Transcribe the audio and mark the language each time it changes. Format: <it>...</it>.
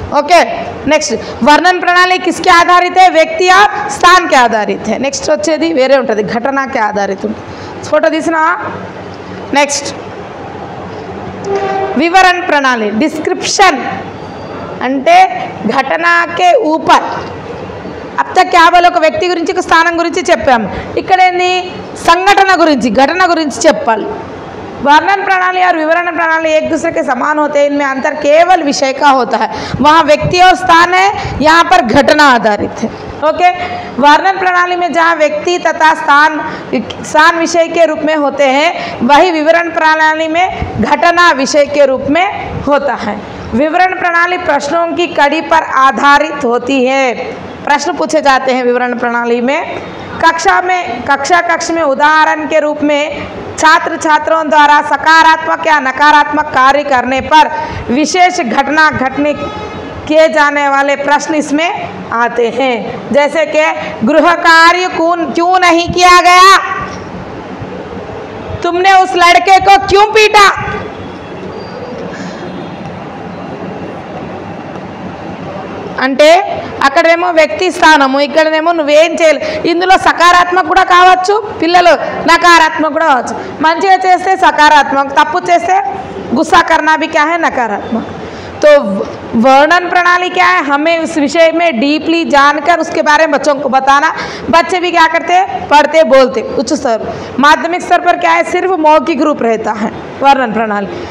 <hi>Okay, next वर्णन प्रणाली किसके आधारित है? व्यक्ति और स्थान के आधारित है।</hi> <te>नेक्स्ट వచ్చేది వేరే ఉంటుంది,</te> <hi>घटना के आधारित</hi> <te>ఉంటుంది। ఫోటో తీసినా?</te> <hi>నెక్స్ట్ विवरण प्रणाली, डिस्क्रिप्शन అంటే घटना के ऊपर। अब तक क्या बोलो,</hi> <te>ఒక వ్యక్తి గురించి ఒక స్థానం గురించి చెప్పాము, ఇక్కడ ఏంది సంఘటన గురించి, ఘటన గురించి చెప్పాలి।</te> <hi>वर्णन प्रणाली और विवरण प्रणाली एक दूसरे के समान होते हैं, इनमें अंतर केवल विषय का होता है। वहाँ व्यक्ति और स्थान है, यहाँ पर घटना आधारित है। ओके, वर्णन प्रणाली में जहाँ व्यक्ति तथा स्थान विषय के रूप में होते हैं, वही विवरण प्रणाली में घटना विषय के रूप में होता है। विवरण प्रणाली प्रश्नों की कड़ी पर आधारित होती है। प्रश्न पूछे जाते हैं विवरण प्रणाली में। कक्ष में उदाहरण के रूप में छात्र छात्रों द्वारा सकारात्मक या नकारात्मक कार्य करने पर विशेष घटना घटने किए जाने वाले प्रश्न इसमें आते हैं। जैसे कि गृह कार्य क्यों नहीं किया गया, तुमने उस लड़के को क्यों पीटा,</hi> <te>అంటే అక్కడేమో వ్యక్తి స్థానము, ఇక్కడనేమో నువ్వేం చేయలేదు। ఇందులో సకారాత్మక కూడా కావచ్చు, పిల్లలు నకారాత్మక కూడా కావచ్చు। మంచిగా చేస్తే సకారాత్మక, తప్పు చేస్తే</te> <hi>गुस्सा करना भी क्या है, नकारात्मक। तो वर्णन प्रणाली क्या है, हमें उस विषय में डीपली जानकर उसके बारे में बच्चों को बताना। बच्चे भी क्या करते हैं, पढ़ते बोलते। उच्च स्तर माध्यमिक स्तर पर क्या है, सिर्फ मौखिक रूप रहता है वर्णन प्रणाली।</hi>